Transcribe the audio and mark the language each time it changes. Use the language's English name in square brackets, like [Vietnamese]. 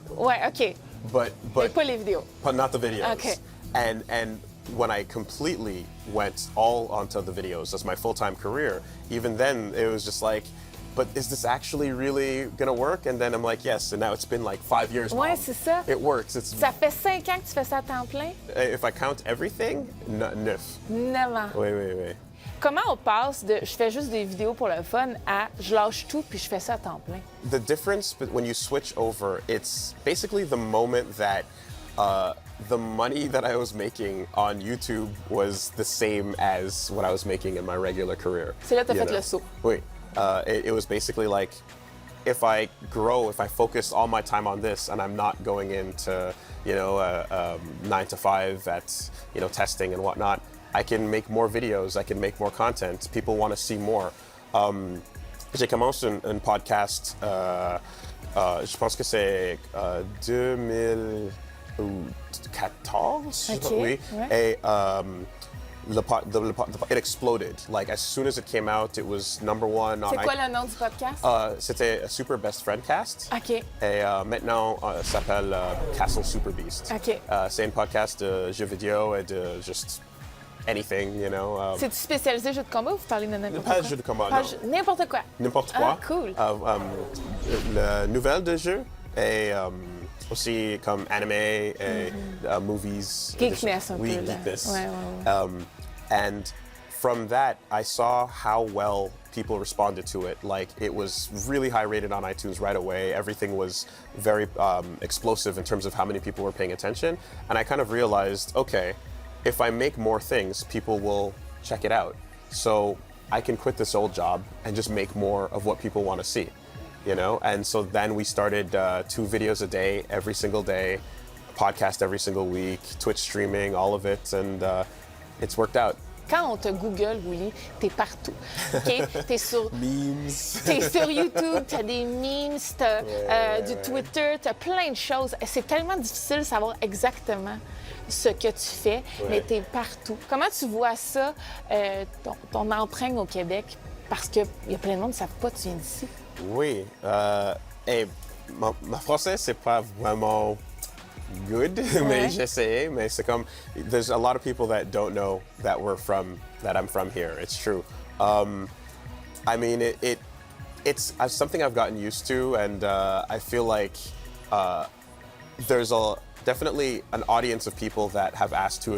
[French] Ouais, OK. [English] But [French] Mais pas les vidéos. [English] But not the videos. Okay. And when I completely went all onto the videos as my full-time career, even then it was just like, but is this actually really gonna work? And then I'm like, yes, and now it's been like 5 years now. [French] Ouais, c'est ça. [English] It works. [French] Ça fait 5 ans que tu fais ça à temps plein? [English] If I count everything, 9. [French] 9 ans. Oui. Comment on passe de je fais juste des vidéos pour le fun à je lâche tout puis je fais ça à temps plein? [English] The difference when you switch over, it's basically the moment that the money that I was making on YouTube was the same as what I was making in my regular career. [French] C'est là que tu as fait le saut. Oui. [English] It was basically like, if I focus all my time on this and I'm not going into, 9 to 5 at, testing and whatnot, I can make more videos, I can make more content. People want to see more. [French] J'ai commencé un podcast, je pense que c'est 2014, [English] Okay, [French] oui. ouais. [English] Et it exploded. Like, as soon as it came out, it was number one on... [French] C'est quoi le nom du podcast? C'était Super Best Friend Cast. OK. Et maintenant, ça s'appelle Castle Super Beast. OK. C'est un podcast de jeux vidéo et de [English] just anything, [French] C'est-tu spécialisé jeux de combat ou vous parlez de n'importe quoi? Pas jeux de combat, Pas non. N'importe quoi. N'importe quoi. Ah, cool. La nouvelle de jeu et aussi comme anime et movies. Geekness un peu. Oui, là. geekness. Ouais. [English] And from that, I saw how well people responded to it. Like, it was really high rated on iTunes right away. Everything was very explosive in terms of how many people were paying attention. And I kind of realized, okay, if I make more things, people will check it out. So I can quit this old job and just make more of what people want to see, And so then we started 2 videos a day, every single day, podcast every single week, Twitch streaming, all of it, and it's worked out. [French] Quand on te Google, Woolie, t'es partout. OK? T'es sur... Memes. T'es sur YouTube, t'as des memes, t'as du Twitter, t'as plein de choses. C'est tellement difficile de savoir exactement ce que tu fais, mais t'es partout. Comment tu vois ça, ton empreinte au Québec? Parce qu'il y a plein de monde qui ne savent pas que tu viens d'ici. Oui. Ma français, c'est pas vraiment good, mais j'essaie. Mais c'est comme, [English] there's a lot of people that don't know that I'm from here. It's true. I mean, it's something I've gotten used to, and I feel like there's definitely an audience of people that have asked to.